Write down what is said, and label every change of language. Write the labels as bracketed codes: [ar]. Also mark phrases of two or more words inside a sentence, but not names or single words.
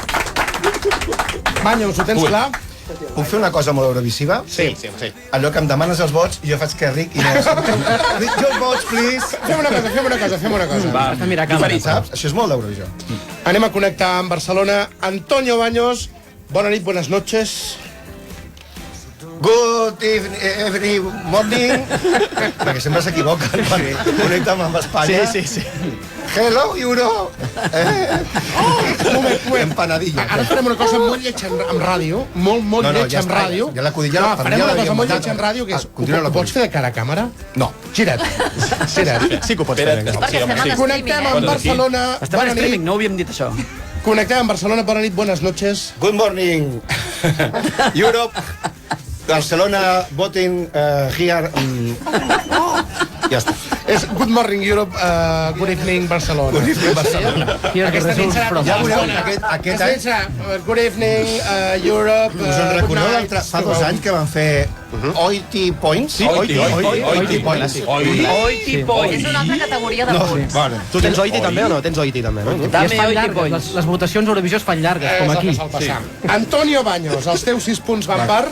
[ca] Banyos, ho tens clar? Puc fer una cosa molt eurovisiva? Sí. Allò que em demanes els vots i jo faig que Ric i no... Ric, jo els vots, please! Fem una cosa. Va, Has de mirar a càmera. Saps? Això és molt d'Eurovisió. Anem a connectar amb Barcelona. Antonio Baños, bona nit, [es] buenas noches. [en] Good evening, morning. [ca] Perquè sempre s'equivoquen quan connecten amb Espanya. Sí. [en] Hello, Euro. [ca] Moment. Empanadilla. Ara farem una cosa molt lletja amb ràdio. Molt lletja amb ràdio. Ja la codilla... No, farem una cosa molt lletja amb ràdio, que és... Ho pots fer de cara a càmera? No. Gira't. Sí que ho pots fer. Connectem amb Barcelona. Estem en streaming, no ho havíem dit això. Connectem amb Barcelona, bona nit, [es] buenas noches. [en] Good morning. Europe. Barcelona, voting here. [ca] Ja està. És [en] Good Morning Europe, Good Evening Barcelona. Good evening, Barcelona. [ca] Aquesta nit serà... Ja veureu, aquest any... [en] Good Evening Europe... [ca] Us en recordeu fa 2 anys que van fer Oiti Points? Sí, Oiti Points. Oiti Points. És una altra categoria de punts. Vale. Tu tens Oiti també o no? Tens Oiti també, no? I es fan llargues. Les votacions Eurovisió es fan llargues, com aquí. Antonio Baños, els teus 6 punts van per...